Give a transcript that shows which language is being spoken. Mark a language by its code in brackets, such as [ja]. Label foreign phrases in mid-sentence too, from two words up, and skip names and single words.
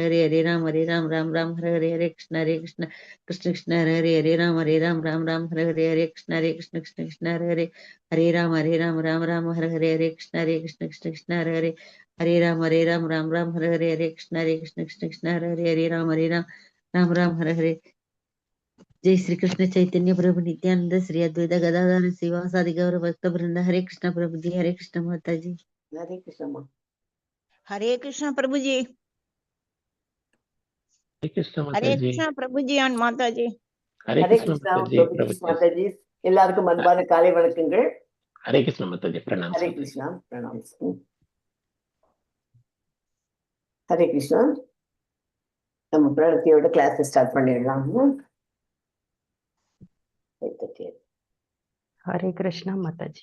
[hi] हरे कृष्ण हरे राम हरे कृष्ण कृष्ण हरे कृष्ण राम हरे जय श्री कृष्ण चैतन्य प्रभु नित्यानंद श्री अद्वैत गदाधर शिवासादि गौर भक्त वृंद हरे कृष्ण प्रभु जी हरे कृष्ण माता जी हरे कृष्ण माँ। हरे कृष्ण प्रभु जी। हरे कृष्ण प्रभु जी and माता जी। हरे कृष्णा प्रभु माता जी [ta] எல்லாருக்கும் அன்பான காலை வணக்கங்கள். [hi] हरे कृष्ण माता जी प्रणाम. हरे कृष्णा प्रणाम. हरे कृष्णा [ta] நம்ம பிரணத்தியோட [en] class start [ta] பண்ணிடலாம். [hi] हरे कृष्णा माता जी.